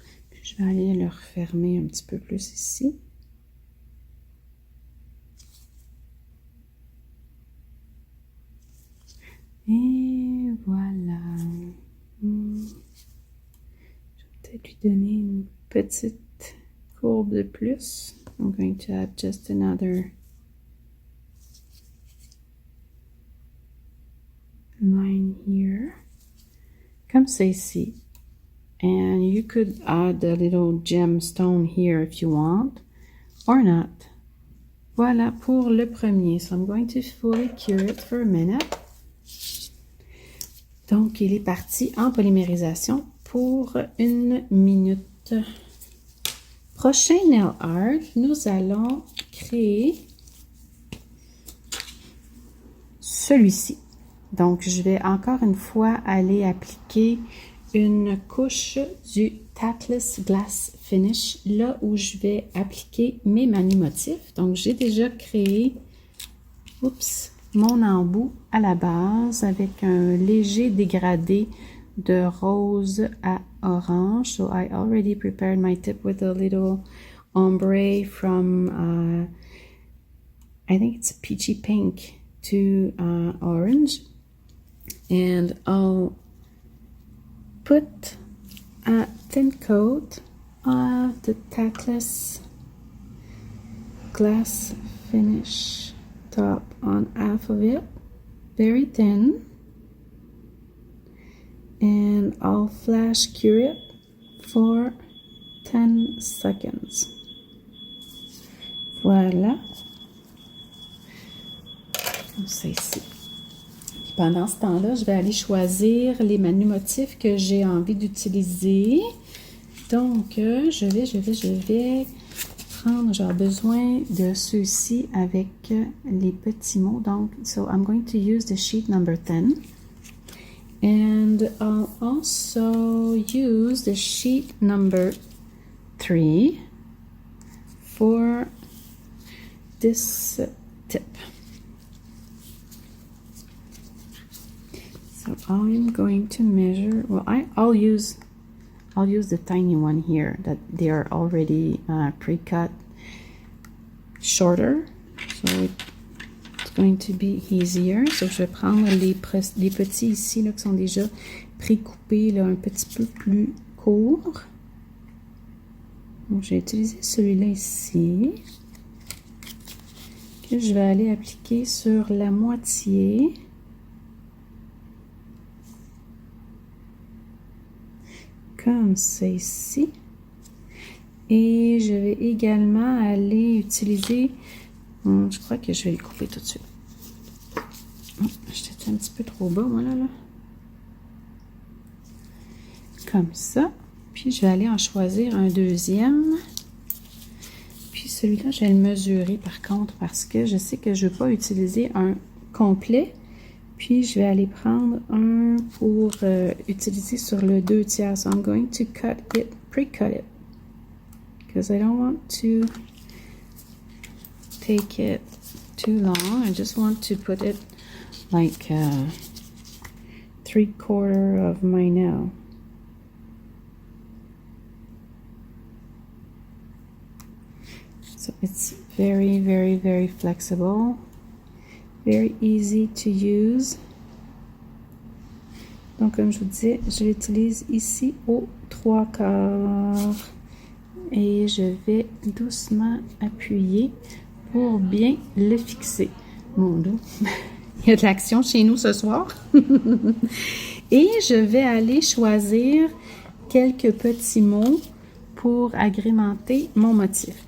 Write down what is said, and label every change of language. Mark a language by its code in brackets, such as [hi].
[fr] Puis je vais aller le refermer un petit peu plus ici. Et voilà. Je vais peut-être lui donner une petite courbe de plus. [en] I'm going to add just another line here. [fr] Comme ça ici. [en] And you could add a little gemstone here if you want, or not. [fr] Voilà pour le premier. [en] So I'm going to fully cure it for a minute. [fr] Donc, il est parti en polymérisation pour 1 minute. Prochain nail art, nous allons créer celui-ci. Donc, je vais encore une fois aller appliquer une couche du Tactless Glass Finish, là où je vais appliquer mes motifs. Donc, j'ai déjà créé, mon embout à la base avec un léger dégradé de rose à orange. [en] So, I already prepared my tip with a little ombre from, I think it's a peachy pink to orange. And I'll put a thin coat of the Tactless Glass Finish top on half of it, very thin, and I'll flash cure it for 10 seconds. [fr] Voilà, comme ça ici. Pendant ce temps-là, je vais aller choisir les motifs que j'ai envie d'utiliser. Donc, je vais prendre, j'ai besoin de ceux-ci avec les petits mots. [en] Donc, so I'm going to use the sheet number 10. And I'll also use the sheet number 3 for this tip. So I'm going to measure, well, I'll use the tiny one here that they are already pre-cut shorter, so it's going to be easier. [fr] So je vais prendre les petits ici là, qui sont déjà pré-coupés là, un petit peu plus courts. Donc j'ai utilisé celui-là ici, que je vais aller appliquer sur la moitié. Comme ça ici. Et je vais également aller utiliser, je crois que je vais les couper tout de suite. J'étais un petit peu trop bas, moi, là. Comme ça. Puis je vais aller en choisir un deuxième. Puis celui-là, je vais le mesurer par contre, parce que je sais que je ne veux pas utiliser un complet. Puis, je vais aller prendre un pour utiliser sur le 2/3. [en] So, I'm going to cut it, pre-cut it. Because I don't want to take it too long. I just want to put it like 3/4 of my nail. So, it's very, very, very flexible. Very easy to use. [fr] Donc, comme je vous disais, je l'utilise ici au 3/4. Et je vais doucement appuyer pour bien le fixer. Mon Dieu, il y a de l'action chez nous ce soir. Et je vais aller choisir quelques petits mots pour agrémenter mon motif.